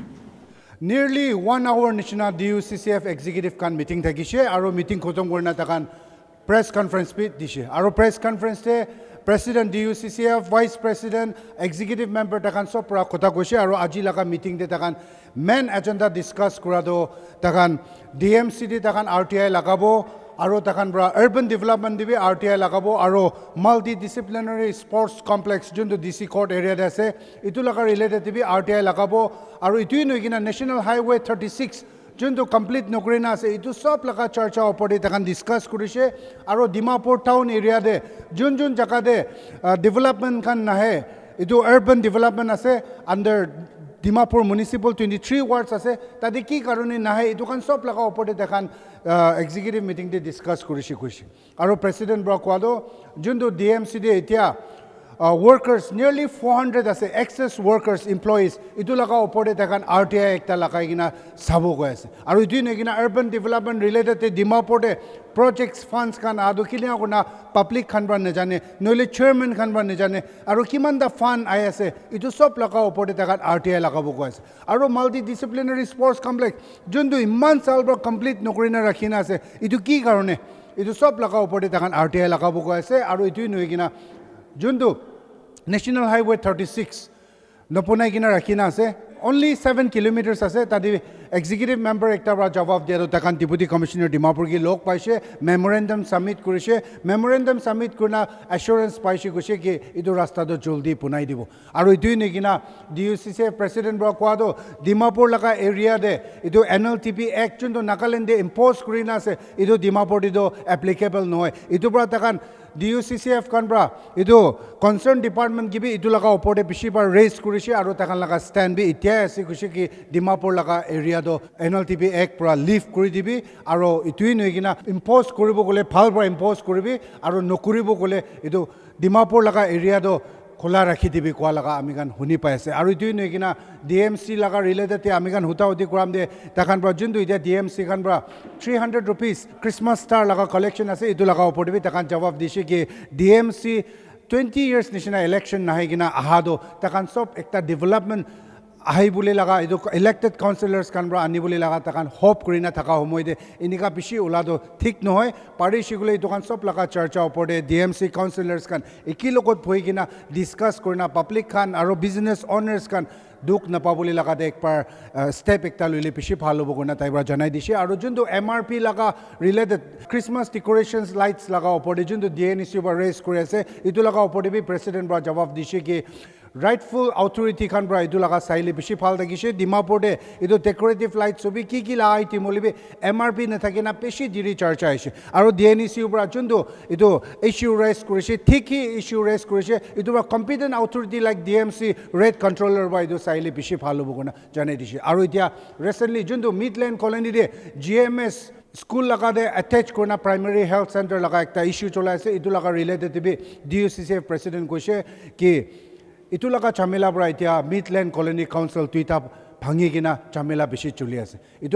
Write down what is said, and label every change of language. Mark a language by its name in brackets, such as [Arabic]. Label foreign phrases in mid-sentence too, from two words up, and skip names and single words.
[English] Nearly 1 hour [Naga Pidgin] nishina DUCCF executive kan meeting thakise aro meeting khotom korna takan [English] press conference [Naga Pidgin] bhi dishe aro [English] press conference [Naga Pidgin] te [English] President DUCCF, Vice President, Executive Member [Naga Pidgin] takan sob pra kotha koise aro aji laga meeting te takan [English] main agenda discuss [Naga Pidgin] kura do takan DMC de takan RTI lagabo aro takan bra [English] urban development [Naga Pidgin] dibi RTI lagabo aro [English] multidisciplinary sports complex [Naga Pidgin] jundu [English] DC court area [Naga Pidgin] de ase itu laga related dibi RTI lagabo aro itu noigina National Highway 36 যোনটো কমপ্লিট নকৰি না আছে এইটো সব লগা চৰ্চা ওপৰতে তাকান ডিসকাস কৰিছে আৰু ডিমাপুৰ [English] town area [Naga Pidgin] দে যোন জাগা দে ডেভেলপমেন্ট খান নাহে এইটো [English] urban development [Naga Pidgin] আছে [English] under Dimapur Municipal 23 wards [Naga Pidgin] আছে তাতে কি কাৰণে নাহে এইটো খান সব লগা ওপৰতে তাকান [English] executive meeting [Naga Pidgin] দে ডিসকাস কৰিছে কৈছে আৰু প্ৰেসিডেন্ট ব্ৰকৱাদো যোনটো ডিএমসি দে এতিয়া [English] workers nearly [Naga Pidgin] 400 ase [English] excess workers employees [Naga Pidgin] itu laga opore takan RTI ekta lagai gina sabo go ase aru itu negina [English] urban development related [Naga Pidgin] te Dimapur de projects funds kan adu kilia guna public khan ban ne jane noile chairman khan ban ne jane aru kiman da fund ai ase itu sob laga opore takan RTI lagabo go ase aru [English] multidisciplinary sports complex [Naga Pidgin] jundu iman sal bro complete nokrina rakhina ase itu ki karone itu sob laga opore takan RTI lagabo go ase aru itu noigina jundu National Highway 36 নপনাই কিনা ৰাখিনা আছে [English] only 7 kilometers [Naga Pidgin] আছে তাদি [English] executive member [Naga Pidgin] একটা পৰা জবাব দিয়া তাকান [English] deputy commissioner [Naga Pidgin] ডিমাপুৰ কি লোক পাইছে [English] memorandum submit [Naga Pidgin] কৰিছে [English] memorandum submit [Naga Pidgin] কৰনা অ্যাসুৰেন্স পাইছে কৈছে কি ইটো ৰাস্তাটো জলদি পুনাই দিব আৰু ইটোই নেকিনা ডিউসিসি প্ৰেসিডেন্ট ব্ৰ কোৱাদো ডিমাপুৰ লগা এৰিয়া দে ইটো [English] NLTP act [Naga Pidgin] যোনটো নাগালেণ্ডে ইম্পোজ কৰিনা আছে ইটো ডিমাপুৰ দিটো এপ্লিকেবল নহয় ইটো পৰা তাকান DUCCF kanbra idu [English] concern department [Naga Pidgin] gibi idu laga opore bishi bar raise kurishi aru takan laga stand bi itia ase kushi ki Dimapur laga area do [English] NLTP act [Naga Pidgin] pra leave kuri dibi aru itui noigina impose koribo gole phal pra impose koribi aru nokuribo gole idu Dimapur laga area do খোলা ৰাখি দিবি কোৱা লগা আমি গান শুনি পাই আছে আৰু ইটোই নহয় কিনা ডিএমচি লগা ৰিলেটেড আমি গান হুতাহুতি কৰাম দে তাকান পৰা যোনটো এতিয়া ডিএমচি খান পৰা 300 rupees [English] Christmas star [Naga Pidgin] লগা কালেকশ্যন আছে এইটো লগা ওপৰত দিবি তাকান জবাব দিছে কি ডিএমচি 20 years নিচিনা ইলেকশ্যন নাহে কিনা আহাদো তাকান সব একটা ডেভেলপমেন্ট আহি বুলি লগা এইটো [English] elected councillors [Naga Pidgin] কান পৰা আনি বুলি লগা তাকান হোপ কৰি না থকা সময় দে এনেকা বেছি ওলাদো ঠিক নহয় পাৰি শিগুলে এইটো কান সব লগা চৰ্চা ওপৰতে [English] DMC councillors [Naga Pidgin] কান একি লগত বহি কিনা ডিছকাছ কৰি না পাব্লিক খান আৰু [English] business owners [Naga Pidgin] কান দুখ নাপাবলৈ লাগাতে একবাৰ ষ্টেপ একটা লইলে বেছি ভাল হ'ব কোনা তাইবাৰ জনাই দিছে আৰু যোনটো MRP লগা ৰিলেটেড [English] Christmas decorations lights [Naga Pidgin] লগা ওপৰতে যোনটো DNEC বা ৰেজ কৰি আছে এইটো লগা ওপৰতে বি প্ৰেচিডেণ্ট পৰা জবাব দিছে কি [English] rightful authority [Naga Pidgin] kan bra idu laga saile bishi phal thakise Dimapur de idu [English] decorative light [Naga Pidgin] sobi ki la item olibe MRP na thakena beshi diri charcha aise aro DNEC upra chundu idu [English] issue raise [Naga Pidgin] korise thiki [English] issue raise [Naga Pidgin] korise idu bra [English] competent authority like DMC red controller [Naga Pidgin] ba idu saile bishi phal hobo gona janai dise aro itia recently chundu Midland colony de GMS School laga de attach korna [English] primary health center [Naga Pidgin] laga ekta issue chola ase idu laga related be DUCCF president koise ki itu laga chamela bra itia Midland Colony Council tuita bhangi gina chamela beshi chuli ase itu